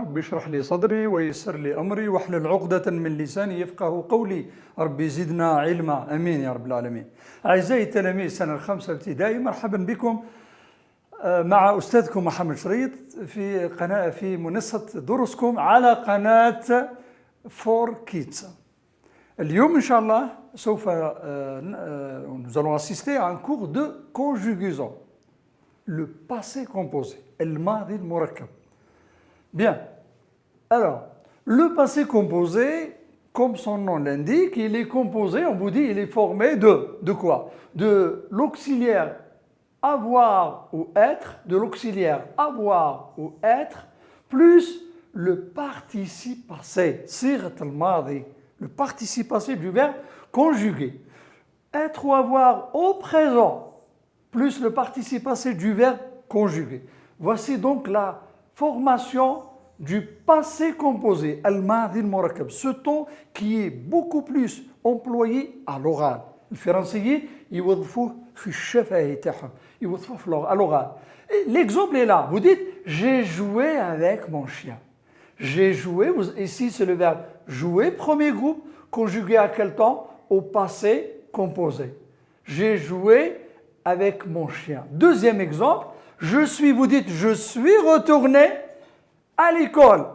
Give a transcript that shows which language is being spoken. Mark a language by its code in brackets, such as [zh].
[ar] رب اشرح لي صدري ويسر لي أمري واحلل عقدة من لساني يفقه قولي. ربي زدنا علما، أمين يا رب العالمين. أعزائي التلاميذ سنة الخامسة ابتدائي، مرحبا بكم مع أستاذكم محمد شريط في منصة دروسكم على قناة فور كيدز. اليوم إن شاء الله سوف [fr] nous allons assister à un cours de conjugaison. Le passé composé, الماضي المركب. Bien. Alors, le passé composé, comme son nom l'indique, il est composé, on vous dit, il est formé de quoi? De l'auxiliaire avoir ou être, de l'auxiliaire avoir ou être, plus le participe passé, صيغة الماضي, le participe passé du verbe conjugué. Être ou avoir au présent, plus le participe passé du verbe conjugué. Voici donc la formation du passé composé, al-madi al-murakkab, ce ton qui est beaucoup plus employé à l'oral. [ar] الفرنسيين يوظفوه في الشفاهي تاعهم، يوظفوه في [fr] à l'oral. L'exemple est là, vous dites j'ai joué avec mon chien. J'ai joué, ici c'est le verbe jouer, premier groupe, conjugué à quel temps? Au passé composé. J'ai joué avec mon chien. Deuxième exemple, je suis, vous dites je suis retourné à l'école.